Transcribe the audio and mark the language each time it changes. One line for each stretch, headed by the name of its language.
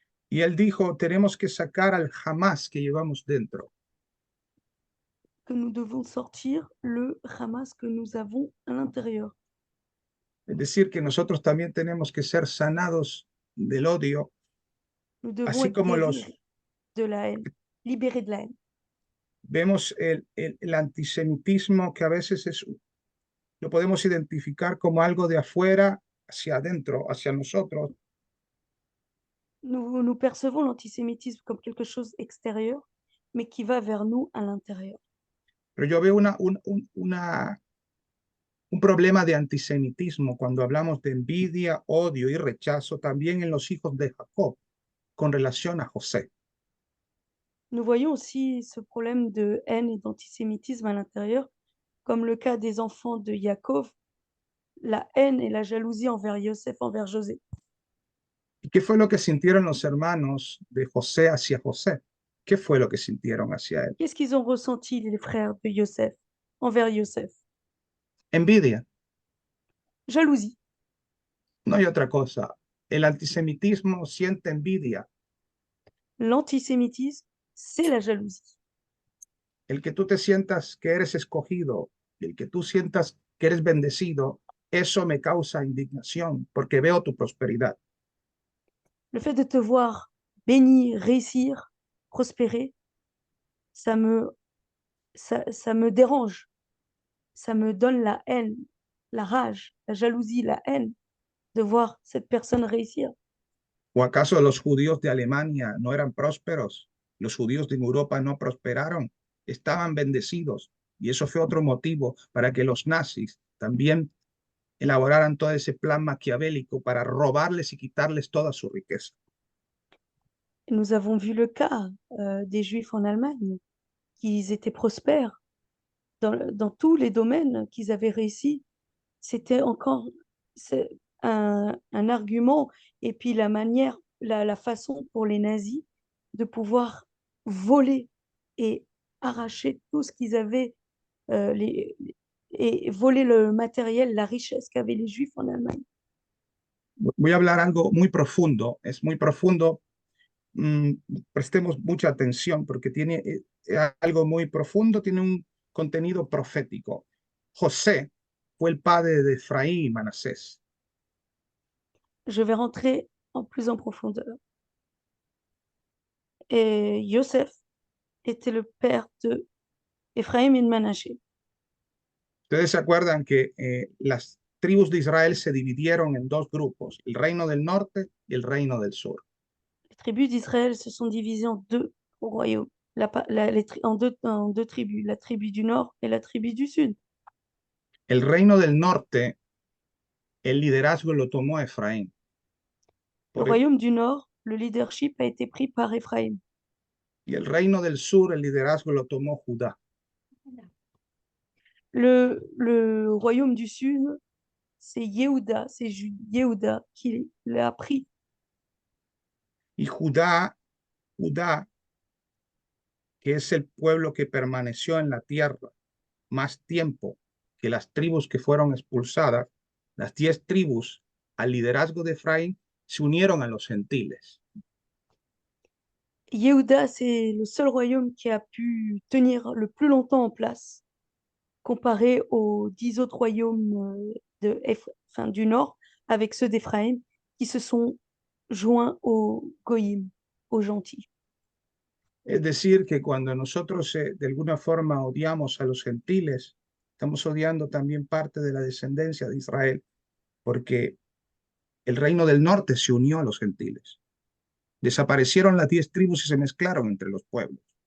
Spanish: y él dijo, tenemos que sacar al Hamas que llevamos dentro.
French: que nous devons sortir le Hamas que nous avons à l'intérieur.
Spanish: Es decir, que nosotros también tenemos que ser sanados del odio,
French: Nous devons
Spanish: así
French: être
Spanish: como
French: guéris de la haine, libérés de la haine.
Spanish: vemos el antisemitismo que a veces lo podemos identificar como algo de afuera hacia adentro, hacia nosotros,
French: Nous percevons l'antisémitisme comme quelque chose extérieur, mais qui va vers nous à l'intérieur.
Spanish: pero yo veo un problema de antisemitismo cuando hablamos de envidia, odio y rechazo también en los hijos de Jacob con relación a José.
French: Nous voyons aussi ce problème de haine et d'antisémitisme à l'intérieur, comme le cas des enfants de Yaakov, la haine et la jalousie envers Yosef, envers José.
Spanish: ¿Y qué fue lo que sintieron los hermanos de José hacia José? ¿Qué fue lo que sintieron hacia él?
French: Qu'est-ce qu'ils ont ressenti, les frères de Yosef, envers Yosef?
Spanish: Envidia,
French: Jalousie.
Spanish: no hay otra cosa. El antisemitismo siente envidia.
French: L'antisémitisme, c'est la jalousie.
Spanish: El que tú te sientas que eres escogido, el que tú sientas que eres bendecido, eso me causa indignación porque veo tu prosperidad.
French: Le fait de te voir béni, réussir, prospérer, ça me dérange. Ça me donne la haine, la rage, la jalousie, la haine de voir cette personne réussir.
Spanish: ¿O acaso los judíos de Alemania no eran prósperos? Los judíos de Europa no prosperaron, estaban bendecidos. Y eso fue otro motivo para que los nazis también elaboraran todo ese plan maquiavélico para robarles y quitarles toda su riqueza.
French: Nous avons vu le cas des Juifs en Allemagne, qu'ils étaient prospères dans tous les domaines qu'ils avaient réussi. C'était encore un argument, et puis la manière, la façon pour les nazis de pouvoir voler et arracher tout ce qu'ils avaient et voler le matériel, la richesse qu'avaient les Juifs en Allemagne.
Spanish: Voy a hablar algo muy profundo, es muy profundo. Prestemos mucha atención porque tiene algo muy profundo, tiene un contenido profético. José fue el padre de Efraín y Manasés.
French: Je vais rentrer plus en profondeur. Et Yosef était le père de Ephraim et de Manassé.
Spanish: Ustedes se acuerdan que las tribus de Israel se dividieron en dos grupos, el reino del norte y el reino del sur.
French: Les tribus d'Israël se sont divisées en deux royaumes, en deux tribus, la tribu du nord et la tribu du sud.
Spanish: El reino del norte, el liderazgo lo tomó Efraín.
French: Le royaume du nord, le leadership a été pris par Ephraim.
Spanish: Y el reino del sur, el liderazgo lo tomó Judá.
French: Le royaume du sud, c'est Yehuda qui l'a pris.
Spanish: Y Judá, que es el pueblo que permaneció en la tierra más tiempo que las tribus que fueron expulsadas, las 10 tribus al liderazgo de Efraín se unieron a los gentiles.
French: Yehuda, c'est le seul royaume qui a pu tenir le plus longtemps en place, comparé aux 10 autres royaumes du nord, avec ceux d'Éphraïm, qui se sont joints aux Goyim, aux gentils.
Spanish: Es decir, que cuando nosotros de alguna forma odiamos a los gentiles, estamos odiando también parte de la descendencia de Israel, porque el reino del norte se unió a los gentiles. Desaparecieron las 10 tribus y se mezclaron entre los pueblos.